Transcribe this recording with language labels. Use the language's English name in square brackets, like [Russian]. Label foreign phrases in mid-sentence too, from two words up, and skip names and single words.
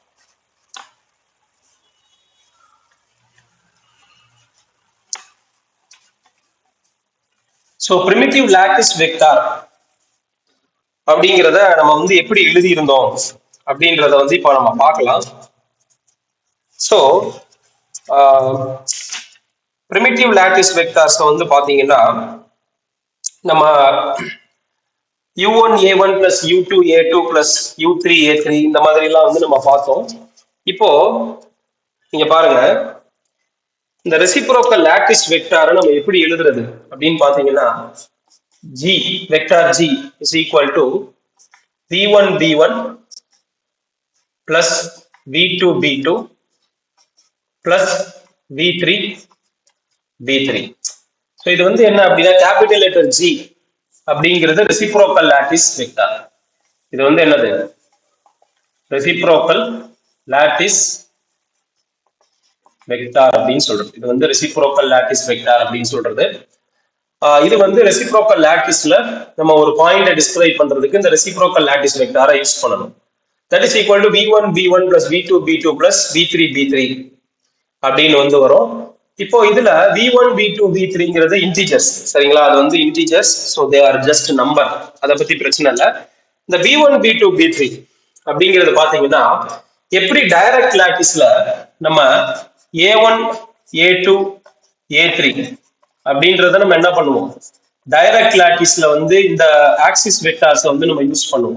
[Tamil] ஸோ [English] primitive lattice vector [Tamil] அப்படிங்கிறத நம்ம வந்து எப்படி எழுதியிருந்தோம் அப்படின்றத வந்து இப்போ நம்ம பார்க்கலாம். ஸோ [English] primitive lattice vectors [Tamil] வந்து பாத்தீங்கன்னா நம்ம [English] u1a1 plus u2a2 plus u3a3 [Tamil] இந்த மாதிரி எல்லாம் வந்து நம்ம பார்த்தோம். இப்போ நீங்க பாருங்க, இந்த [English] reciprocal lattice vector-ai [Tamil] நம்ம எப்படி எழுதுறது அப்படின்னு பாத்தீங்கன்னா [English] g vector g is equal to v1 b1 plus v2 b2 plus v3 b3. [Tamil] ஸோ இது வந்து என்ன அப்படின்னா [English] capital letter [Tamil] g அப்படிங்கிறது [English] reciprocal lattice vector. [Tamil] இது வந்து என்னது, [English] reciprocal lattice vector [Tamil] அப்படின்னு சொல்றது. இது வந்து [English] reciprocal lattice vector [Tamil] அப்படின்னு சொல்றது. இது வந்து [English] reciprocal lattice-la [Tamil] நம்ம ஒரு பாயிண்டை டிஸ்கிரைப் பண்றதுக்கு இந்த [English] reciprocal lattice vector-ai [Tamil] யூஸ் பண்ணணும். [English] that is equal to v1 b1 plus v2 b2 plus v3 b3 [Tamil] அப்படின்னு வந்து வரும். இப்போ இதுல v1 v2 v3ங்கிறது இன்டிஜர்ஸ். சரிங்களா? அது வந்து இன்டிஜர்ஸ், [English] so they are just number, [Tamil] அதை பத்தி பிரச்சனை இல்லை. இந்த v1 v2 v3 அப்படிங்கிறது பாத்தீங்கன்னா எப்படி [English] direct lattice-la [Tamil] நம்ம a1 a2 a3 அப்படின்றத நம்ம என்ன பண்ணுவோம், [English] direct lattice-la [Tamil] வந்து இந்த [English] axis vectors [Tamil] வந்து நம்ம யூஸ் பண்ணுவோம்.